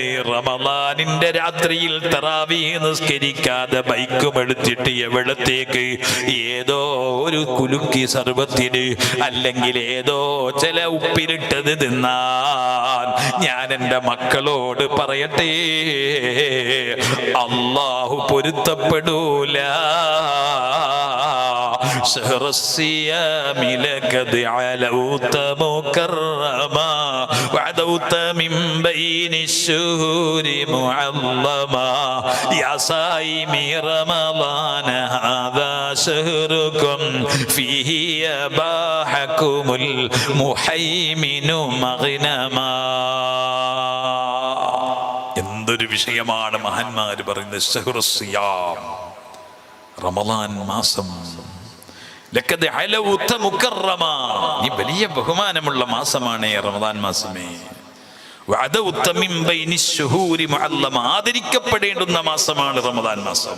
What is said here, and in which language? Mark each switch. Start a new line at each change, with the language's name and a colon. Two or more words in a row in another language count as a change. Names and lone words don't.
Malayalam: റമളാനിന്റെ രാത്രിയിൽ തറാവീഹ് നിസ്കരിക്കാതെ ബൈക്കും എടുത്തിട്ട് എവിടത്തേക്ക്? ഏതോ ഒരു കുലുക്കി സർബത്തിന്, അല്ലെങ്കിൽ ഏതോ ചില ഉപ്പിലിട്ടത് തിന്നാൻ. ഞാൻ എൻ്റെ മക്കളോട് പറയട്ടെ, അല്ലാഹു പൊരുത്തപ്പെടൂല.
Arabic: شهر الصيام لقد علوت مكرما وعدوت من بين الشهور معظما يا صائمي رمضان هذا شهركم فيه يباحكم المهيمن مغنما.
Malayalam: എന്തൊരു വിഷയമാണ് മഹാന്മാർ പറയുന്നത്.
Arabic: شهر الصيام,
Malayalam: റമളാൻ മാസം.
Arabic: لقد علوت مكرما,
Malayalam: ഈ വലിയ ബഹുമാനമുള്ള മാസമാണ് റമളാൻ മാസമേ.
Arabic: وعدوت من بين الشهور معظما,
Malayalam: ആദരിക്കപ്പെടേണ്ടുന്ന മാസമാണ് റമളാൻ മാസം.